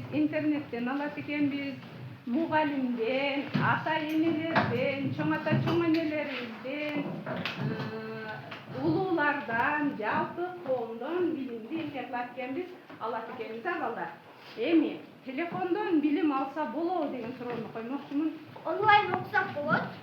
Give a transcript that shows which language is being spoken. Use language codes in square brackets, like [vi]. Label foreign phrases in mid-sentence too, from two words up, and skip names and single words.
[ky] интернеттен алат экенбиз, мугалимден, ата-энелерден, чоң ата чоң энелеримизден, ulуулардан, жалпы коомдон билимди эмне алат экенбиз балдар. Эми телефондон билим алса болобу деген суроону коймокчумун. Онлайн окусак болот.